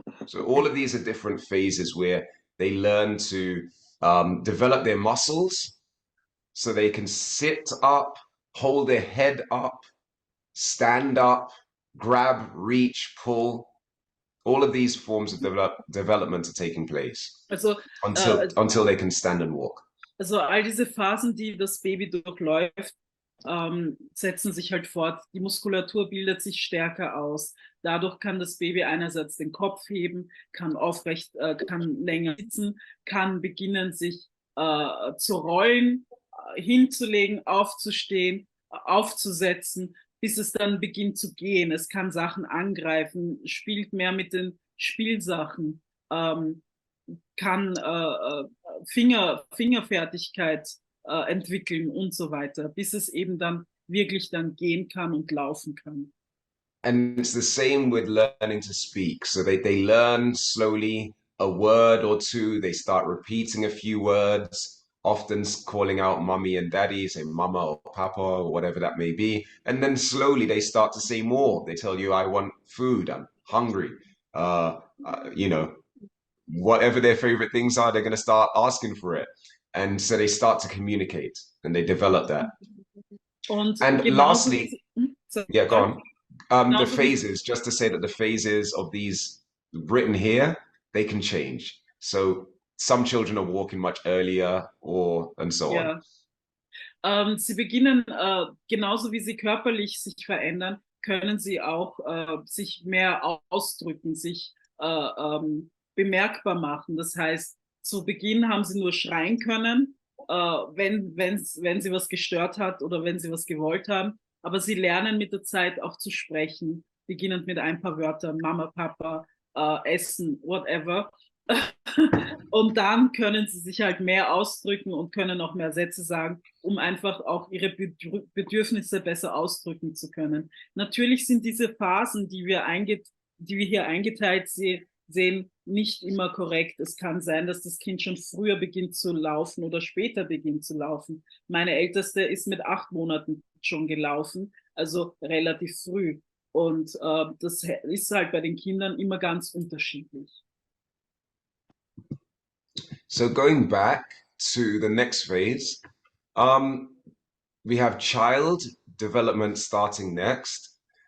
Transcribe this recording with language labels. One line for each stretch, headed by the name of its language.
English: So all of these are different phases where they learn to develop their muscles so they can sit up, hold their head up, stand up, grab, reach, pull. All of these forms of development are taking place
German: Also,
English: until they can stand and walk.
German: also all diese Phasen, die das Baby durchläuft, setzen sich halt fort. Die Muskulatur bildet sich stärker aus. Dadurch kann das Baby einerseits den Kopf heben, kann aufrecht, kann länger sitzen, kann beginnen, sich zu rollen, hinzulegen, aufzustehen, aufzusetzen, bis es dann beginnt zu gehen. Es kann Sachen angreifen, spielt mehr mit den Spielsachen, kann Fingerfertigkeit entwickeln und so weiter, bis es eben dann wirklich dann gehen kann und laufen kann.
English: And it's the same with learning to speak. So they learn slowly a word or two. They start repeating a few words, often calling out mummy and daddy, say mama or papa or whatever that may be. And then slowly they start to say more. They tell you, I want food, I'm hungry. You know, whatever their favorite things are, they're going to start asking for it. And so they start to communicate and they develop that. And lastly, yeah, go on. The phases, just to say that the phases of these written here, they can change. So some children are walking much earlier and so on.
German: Sie beginnen, genauso wie sie körperlich sich verändern, können sie auch sich mehr ausdrücken, sich bemerkbar machen. Das heißt, zu Beginn haben sie nur schreien können, wenn sie was gestört hat oder wenn sie was gewollt haben. Aber sie lernen mit der Zeit auch zu sprechen, beginnend mit ein paar Wörtern, Mama, Papa, Essen, whatever. Und dann können sie sich halt mehr ausdrücken und können auch mehr Sätze sagen, um einfach auch ihre Bedürfnisse besser ausdrücken zu können. Natürlich sind diese Phasen, die wir hier eingeteilt sehen, nicht immer korrekt. Es kann sein, dass das Kind schon früher beginnt zu laufen oder später beginnt zu laufen. Meine Älteste ist mit 8 Monaten schon gelaufen, also relativ früh. Und das ist halt bei den Kindern immer ganz unterschiedlich.
English: So going back to the next phase, we have child development starting next.